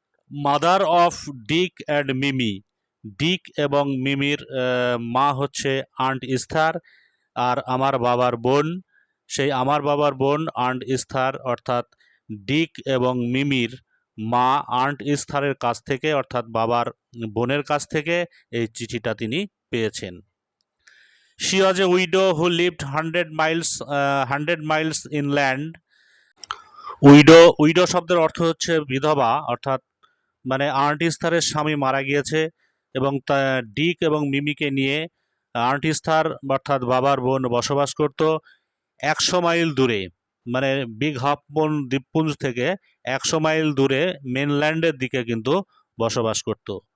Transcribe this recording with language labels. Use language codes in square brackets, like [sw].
[en] mother of Dick and Mimi, [bn] ডিক এবং মিমির মা হচ্ছে আন্ট ইস্থার, আর আমার বাবার বোন, সেই আমার বাবার বোন আন্ট ইস্থার অর্থাৎ ডিক এবং মিমির মা আন্ট ইস্থারের কাছ থেকে অর্থাৎ বাবার বোনের কাছ থেকে এই চিঠিটা তিনি পেয়েছেন। [en] She was a widow who lived 100 miles inland. [bn] Widow শব্দের অর্থ হচ্ছে বিধবা, অর্থাৎ মানে আন্ট ইস্থারের স্বামী মারা গিয়েছে এবং ডিক এবং মিমিকে নিয়ে আন্ট ইস্থার অর্থাৎ বাবার বোন বসবাস করত 100 মাইল দূরে, মানে বিগ হাফমুন দ্বীপপুঞ্জ থেকে 100 মাইল দূরে মেনল্যান্ডের দিকে কিন্তু বসবাস করত।